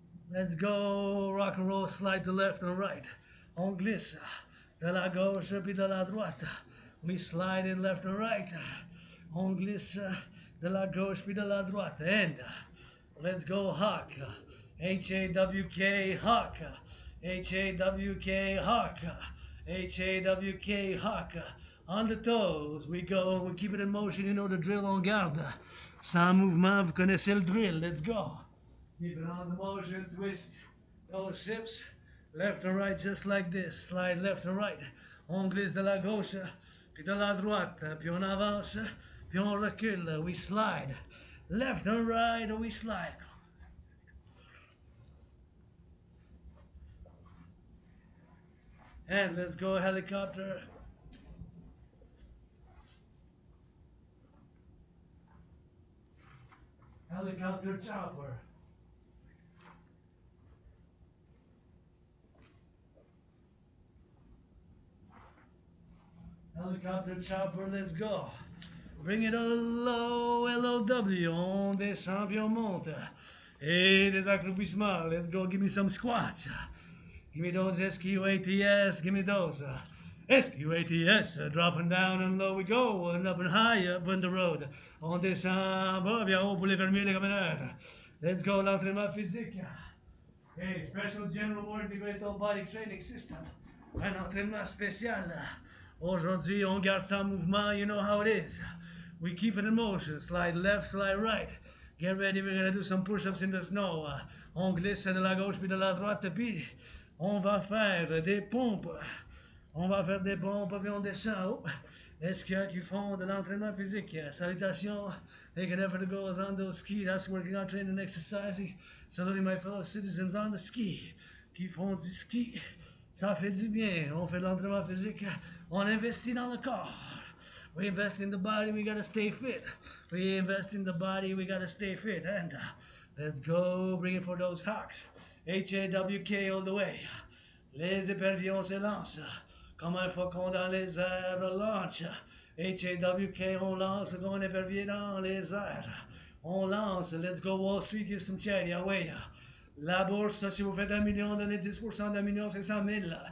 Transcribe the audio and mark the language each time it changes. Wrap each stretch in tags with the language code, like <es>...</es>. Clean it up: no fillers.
<en>Let's go, rock and roll, slide to left and right.</en> <fr>On glisse, de la gauche puis de la droite.</fr> <en>We slide it left and right.</en> <fr>On glisse, de la gauche puis de la droite.</fr> <en>And let's go hawk. H-A-W-K, hawk. H-A-W-K, hawk. H-A-W-K, hawk. On the toes, we go. We keep it in motion, you know the drill,</en> <fr>on garde. Sans mouvement, vous connaissez le drill.</fr> <en>Let's go. Keep it on the motion, twist those hips. Left and right, just like this. Slide left and right.</en> <fr>On glisse de la gauche, puis de la droite, puis on avance, puis on recule,</fr> <en>we slide. Left and right, we slide. And let's go helicopter. Helicopter chopper. Helicopter chopper, let's go. Bring it low, LOW,</en> <fr>on descend puis on monte. Et des accroupissements,</fr> <en>let's go, give me some squats. Give me those SQATS, give me those. SQATS, dropping down and low we go, and up and high, up on the road.</en> <fr>On descend, bas, bien haut pour les fermiers, les camionneurs.</fr> <en>Let's go,</en> <fr>l'entraînement physique.</fr> <en>Hey, Special General War Integrated Body Training System.</en> <fr>Un entraînement spécial. Aujourd'hui, on garde ça en mouvement,</fr> <en>you know how it is. We keep it in motion, slide left, slide right. Get ready, we're gonna do some push-ups in the snow.</en> <fr>On glisse de la gauche puis de la droite, puis on va faire des pompes. On va faire des pompes, puis on descend. Oh. Est-ce qu'il y a qui font de l'entraînement physique? Salutations.</fr> <en>Make an effort to go on those skis. That's working out, training, exercising. Saluting my fellow citizens on the ski.</en> <fr>Qui font du ski. Ça fait du bien. On fait de l'entraînement physique. On investit dans le corps.</fr> <en>We invest in the body, we gotta stay fit. We invest in the body, we gotta stay fit. And let's go, bring it for those hawks. HAWK all the way.</en> <fr>Les éperviers se lancent. Comme un faucon dans les airs, launch. HAWK, on lance comme un épervier dans les airs. On lance,</fr> <en>let's go Wall Street, give some charity away.</en> <fr>La bourse, si vous faites 1 million, donnez 10% d'1 million, c'est 100 000.</fr>